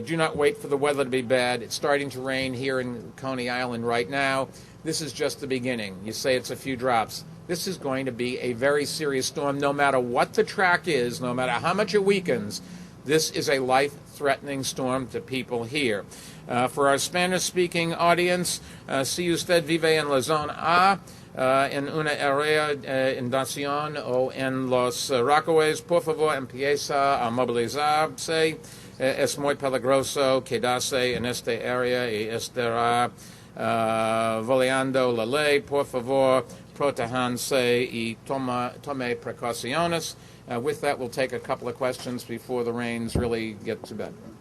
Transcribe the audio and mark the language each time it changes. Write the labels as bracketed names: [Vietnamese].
[English] Do not wait for the weather to be bad. It's starting to rain here in Coney Island right now. This is just the beginning. You say it's a few drops. This is going to be a very serious storm, no matter what the track is, no matter how much it weakens. This is a life-threatening storm to people here. [Spanish] For our Spanish-speaking audience, si usted vive en la zona A, en una área inundación o en los Rockaways, por favor, empieza a movilizarse. Es muy peligroso quedarse en esta área y estará violando la ley. Por favor, protéjanse y tome precauciones. [English] With that, we'll take a couple of questions before the rains really get to bed.